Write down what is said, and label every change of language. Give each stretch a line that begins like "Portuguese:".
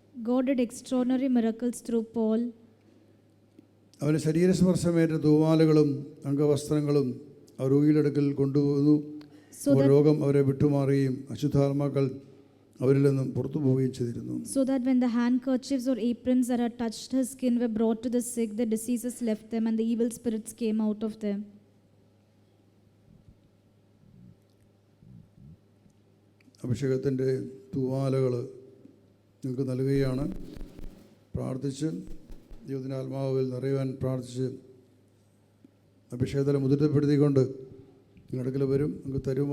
English: God did extraordinary miracles through Paul.
Malayalam: അവന് ശരീരസ്പർശമേറ്റ തൂവാലകളും അംഗവസ്ത്രങ്ങളും അവർ രോഗിയുടെ കൊണ്ടുപോകുന്നു. രോഗം അവരെ വിട്ടുമാറുകയും അശുദ്ധാത്മാക്കൾ അവരിൽ നിന്നും പുറത്തു പോവുകയും ചെയ്തിരുന്നു.
English: So that when the handkerchiefs or aprons that had touched his skin were brought to the sick, the diseases left them and the evil spirits came out of them.
Malayalam: അഭിഷേകത്തിൻ്റെ തൂവാലകൾ നിങ്ങൾക്ക് നൽകുകയാണ്. പ്രാർത്ഥിച്ച് ദൈവത്തിൻ്റെ ആത്മാവിൽ നിറയുവാൻ പ്രാർത്ഥിച്ച് അഭിഷേകത്തിൽ മുദ്രപ്പെടുത്തിക്കൊണ്ട് നിങ്ങളുടെ അടുക്കൽ വരും. നിങ്ങൾക്ക് തരും.